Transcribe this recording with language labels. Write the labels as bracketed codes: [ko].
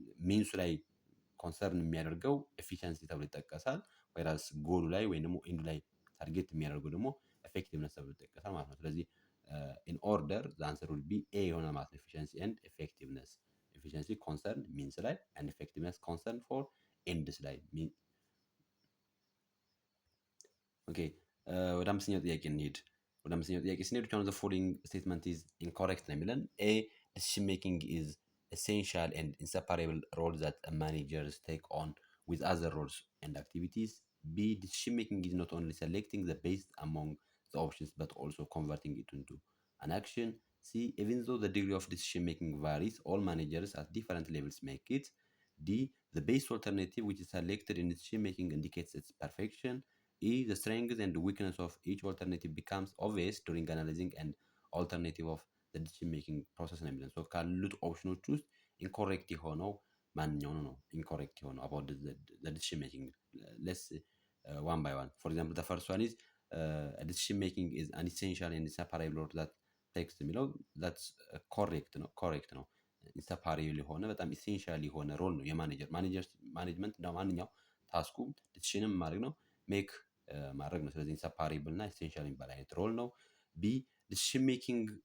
[am] ሚንሱ ላይ ኮንሰርን የሚያደርገው ኤፊሽንሲ ተብሎ ይጠቀሳል። whereas ጎሉ ላይ ወይም ደግሞ ኢንዱ ላይ ታርጌት የሚያደርገው ደግሞ effectiveness ተብሎ ይጠቀሳል ማለት ነው። ስለዚህ [en] in order the answer will be A [am] ይሆናል ማለት ነው። [en] efficiency and effectiveness. efficiency concern means ላይ and effectiveness concern for ends ላይ ኦኬ። [am] ወደ አምስተኛው ጥያቄ እንሂድ። [en] which one of the following statement is incorrect [am] ነው የሚለን? [en] A. decision making is essential and inseparable role that managers take on with other roles and activities. B, decision making is not only selecting the best among the options but also converting it into an action. C, even though the degree of decision making varies, all managers at different levels make it. D, the best alternative which is selected in decision making indicates its perfection. E, the strengths and weakness of each alternative becomes obvious during analyzing an alternative of the decision making process [am] ነው የሚለን። ካሉት ኦፕሽኖች ውስጥ ኢንኮሬክት የሆነው ማንኛው ነው? ኢንኮሬክት የሆነው [en] about the decision making. Let's one by one. For example, the first one is decision making is an essential and inseparable role that takes [am] የሚለው [en] that's correct [am] ነው ኢንሰፓሬብል የሆነ በጣም ኢሴንሻል የሆነ ሮል ነው ማኔጅመንት እንደ ማንኛው ታስኩ ዲሲሽንም ማድረግ ነው ሜክ ማድረግ ነው። ስለዚህ ኢንሰፓሬብል እና ኢሴንሻል የሚባል አይነት ሮል ነው። ቢ ዲሲሽን ሜኪንግ